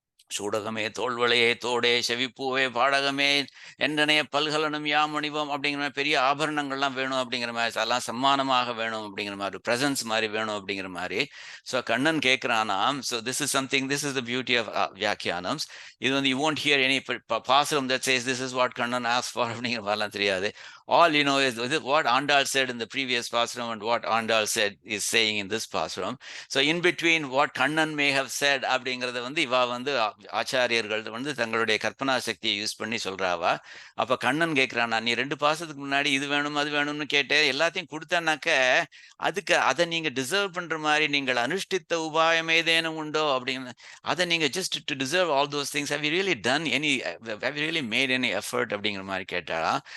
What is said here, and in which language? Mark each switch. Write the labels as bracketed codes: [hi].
[ta] சூடகமே தோல்வளையே தோடே செவிப்பூவே பாடகமே என்றனைய பல்கலனும் யாம் அணிவோம் அப்படிங்கிற மாதிரி பெரிய ஆபரணங்கள்லாம் வேணும் அப்படிங்கிற மாதிரி, அதெல்லாம் சம்மானமாக வேணும் அப்படிங்கிற மாதிரி, பிரசன்ஸ் மாதிரி வேணும் அப்படிங்கிற மாதிரி. [en] so [ta] Kannan கேட்குறானாம். [en] So this is something, this is the beauty of வியாக்கியானம்ஸ். [ta] இது வந்து [en] you won't hear any பாசுரம் that says this is what Kannan ask for [ta] அப்படிங்கிற மாதிரிலாம் தெரியாது. [en] All you know is what Andal said in the previous Pasuram and what Andal said is saying in this Pasuram. So in between what Kannan may have said [ta] அப்படிங்கிறத வந்து இவா வந்து ஆச்சாரியர்கள் வந்து தங்களுடைய கற்பனா சக்தியை யூஸ் பண்ணி சொல்றாவா. அப்ப கண்ணன் கேட்கிறானா, நீ 2 பாசத்துக்கு முன்னாடி இது வேணும் அது வேணும்னு கேட்டு எல்லாத்தையும் கொடுத்தானாக்க அதுக்கு அதை நீங்க டிசர்வ் பண்ற மாதிரி நீங்கள் அனுஷ்டித்த உபாயம் ஏதேனும் உண்டோ அப்படின்னு, அதை நீங்க [en] just to deserve all those things have you really done any, have you really made any effort [ta] அப்படிங்கிற மாதிரி கேட்டாளா.